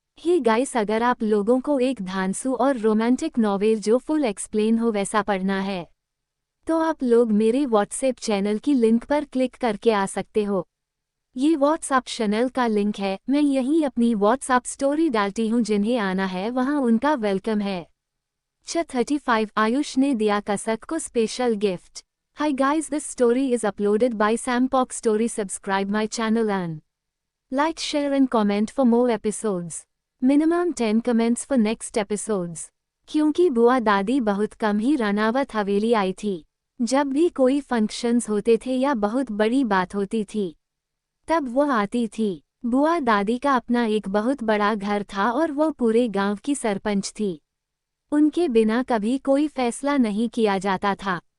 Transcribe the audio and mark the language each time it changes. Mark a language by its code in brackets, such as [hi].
[hi] Hey guys, अगर आप लोगों को एक धांसू और रोमांटिक नॉवेल जो फुल एक्सप्लेन हो वैसा पढ़ना है तो आप लोग मेरे व्हाट्सएप चैनल की लिंक पर क्लिक करके आ सकते हो। ये व्हाट्सएप चैनल का लिंक है, मैं यहीं अपनी व्हाट्सएप स्टोरी डालती हूँ, जिन्हें आना है वहाँ उनका वेलकम है। 35 आयुष ने दिया कसक को special gift. [en] Hi guys, this story is uploaded by Sampok Story. Subscribe my channel and like, share and comment for more episodes. Minimum 10 comments for next episodes. [hi] क्योंकि बुआ दादी बहुत कम ही रानावत हवेली आई थी। जब भी कोई फंक्शंस होते थे या बहुत बड़ी बात होती थी तब वह आती थी। बुआ दादी का अपना एक बहुत बड़ा घर था और वह पूरे गांव की सरपंच थी। उनके बिना कभी कोई फैसला नहीं किया जाता था।